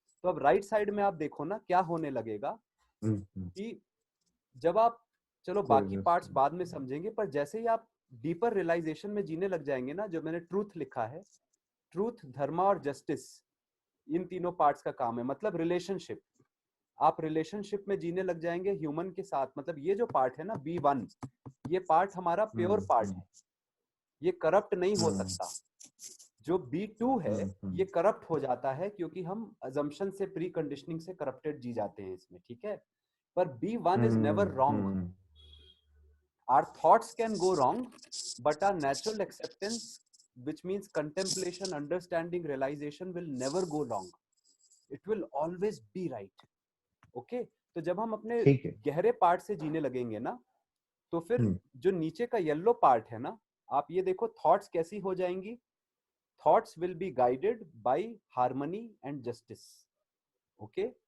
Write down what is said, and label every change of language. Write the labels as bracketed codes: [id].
[hi] तो अब right side में आप देखो ना क्या होने लगेगा, कि जब आप, चलो बाकी पार्ट्स बाद में समझेंगे, पर जैसे ही आप डीपर रियलाइजेशन में जीने लग जाएंगे ना, जो मैंने ट्रूथ लिखा है, ट्रूथ, धर्मा और जस्टिस, इन तीनों पार्ट्स का काम है, मतलब रिलेशनशिप, आप रिलेशनशिप में जीने लग जाएंगे ह्यूमन के साथ। मतलब ये जो पार्ट है ना B1, ये पार्ट हमारा प्योर पार्ट है, ये करप्ट नहीं हो सकता। जो B2 है ये करप्ट हो जाता है, क्योंकि हम अजम्पशन से, प्री कंडीशनिंग से करप्टेड जी जाते हैं इसमें, ठीक है। [en] पर B1 is never wrong. Our thoughts can go wrong, but our natural acceptance, which means contemplation, understanding, realization, will never go wrong. It will always be right. Okay? [hi] तो जब हम अपने गहरे पार्ट से जीने लगेंगे ना, तो फिर जो नीचे का येलो पार्ट है ना, आप ये देखो थॉट्स कैसी हो जाएंगी। [en] Thoughts will be guided by harmony and justice. Okay,